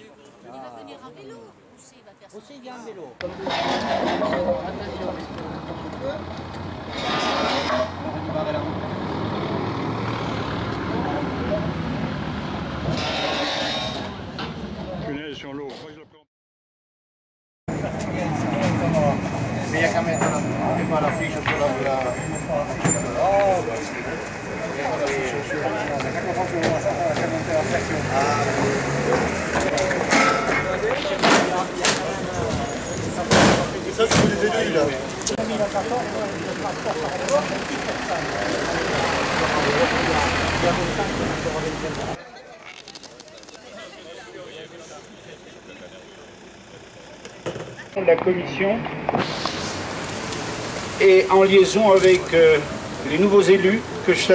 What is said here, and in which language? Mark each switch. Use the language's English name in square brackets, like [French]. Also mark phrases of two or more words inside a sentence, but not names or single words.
[French] Il va venir en vélo. Aussi, il va faire ça. Aussi, il vient en vélo. Punaise, sur l'eau. [Italian] Meglio che mettono prima la ficha sulla... [French] Ça, c'est des élus, là. De la commission et en liaison avec les nouveaux élus que je